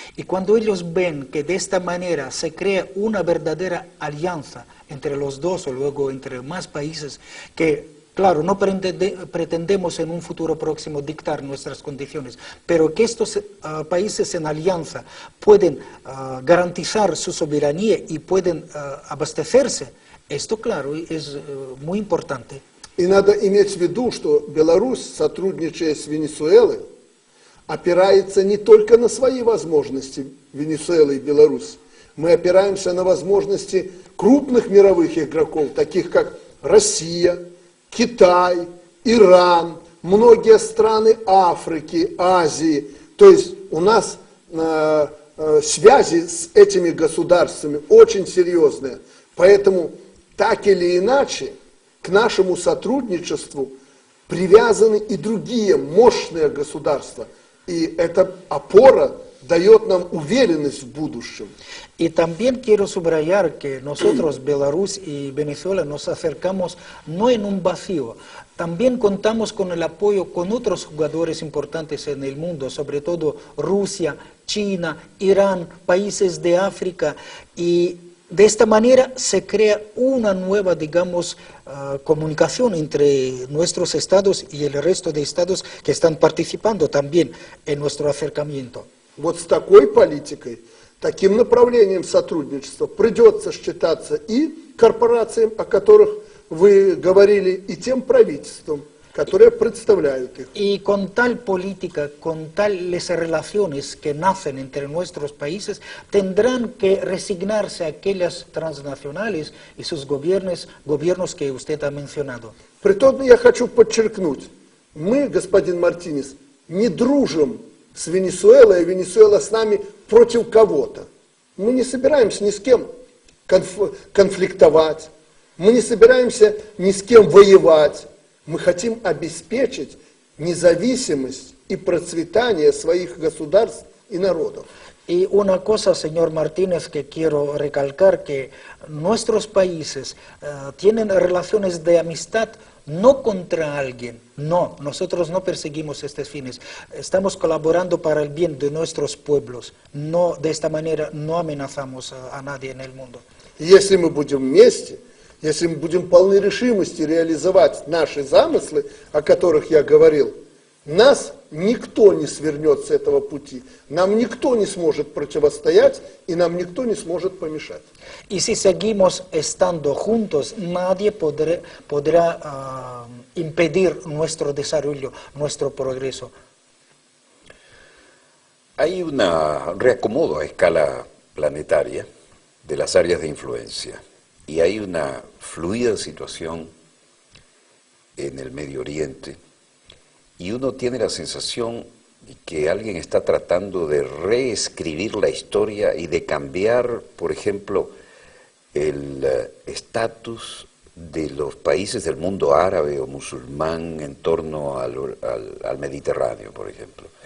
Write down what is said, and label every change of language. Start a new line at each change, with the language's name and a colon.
Spanish: Y cuando ellos ven que de esta manera se crea una verdadera alianza entre los dos o luego entre más países, que claro, no pretendemos en un futuro próximo dictar nuestras condiciones, pero que estos países en alianza pueden garantizar su soberanía y pueden abastecerse, esto claro es muy importante.
Russian: И надо иметь в виду, что Беларусь, сотрудничая с Венесуэлой, опирается не только на свои возможности Венесуэлы и Беларусь. Мы опираемся на возможности крупных мировых игроков, таких как Россия, Китай, Иран, многие страны Африки, Азии. То есть у нас связи с этими государствами очень серьезные. Поэтому так или иначе к нашему сотрудничеству привязаны и другие мощные государства. И эта опора дает нам уверенность в будущем.
Spanish: Y también quiero subrayar que nosotros, Belarus y Venezuela, nos acercamos no en un vacío. También contamos con el apoyo con otros jugadores importantes en el mundo, sobre todo Rusia, China, Irán, países de África, y de esta manera se crea una nueva, digamos, comunicación entre nuestros estados y el resto de estados que están participando también en nuestro acercamiento.
Russian: Вот с такой политикой, таким направлением сотрудничества придется считаться и корпорациям, о которых вы говорили, и тем правительствам, которые представляют их.
Spanish: Y con tal política, con tales relaciones que nacen entre nuestros países, tendrán que resignarse a aquellas transnacionales y sus gobiernos que usted ha mencionado.
Russian: Притом я хочу подчеркнуть, мы, господин Мартинес, не дружим с Венесуэлой, а Венесуэла с нами против кого-то. Мы не собираемся ни с кем конфликтовать, мы не собираемся ни с кем воевать. Мы хотим обеспечить независимость и процветание своих государств и народов.
Spanish: Y una cosa, señor Martínez, que quiero recalcar, que nuestros países tienen relaciones de amistad no contra alguien, no, nosotros no perseguimos estos fines, estamos colaborando para el bien de nuestros pueblos, no, de esta manera no amenazamos a nadie en el mundo.
Russian: Если мы будем вместе, если мы будем полны решимости реализовать наши замыслы, о которых я говорил, нас никто не свернет с этого пути, нам никто не сможет противостоять и нам никто не сможет помешать.
Spanish: Y si seguimos estando juntos, nadie podrá impedir nuestro desarrollo, nuestro progreso. Hay un reacomodo a escala planetaria de las áreas de influencia. Y hay una fluida situación en el Medio Oriente y uno tiene la sensación que alguien está tratando de reescribir la historia y de cambiar, por ejemplo, el estatus de los países del mundo árabe o musulmán en torno al Mediterráneo, por ejemplo.